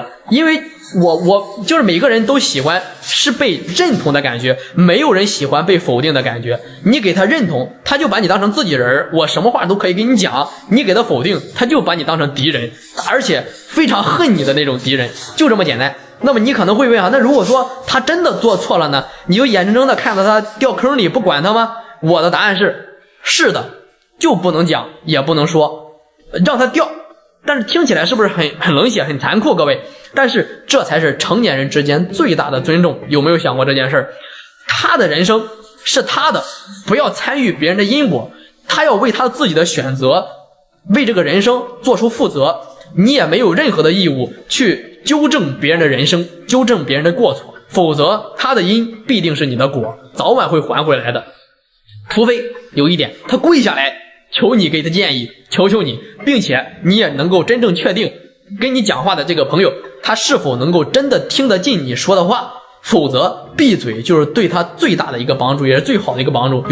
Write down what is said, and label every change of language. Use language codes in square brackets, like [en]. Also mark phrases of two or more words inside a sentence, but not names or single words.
[zh] 因為我就是每個人都喜歡是被認同的感覺，沒有人喜歡被否定的感覺。你給他認同，他就把你當成自己人，我什麼話都可以跟你講；你給他否定，他就把你當成敵人，而且非常恨你的那種敵人，就這麼簡單。那麼你可能會問啊，那如果說他真的做錯了呢，你就眼睜睜的看到他掉坑裡不管他嗎？我的答案是的，就不能講也不能說，讓他掉。但是聽起來是不是很冷血很殘酷，各位？但是這才是成年人之間最大的尊重。有沒有想過這件事？他的人生是他的，不要參與別人的因果，他要為他自己的選擇為這個人生做出負責，你也沒有任何的義務去糾正別人的人生，糾正別人的過錯，否則他的因必定是你的果，早晚會還回來的。除非有一點，他跪下來求你給他建議，求求你，並且你也能夠真正確定跟你講話的這個朋友他是否能夠真的聽得進你說的話，否則閉嘴就是對他最大的一個幫助，也是最好的一個幫助。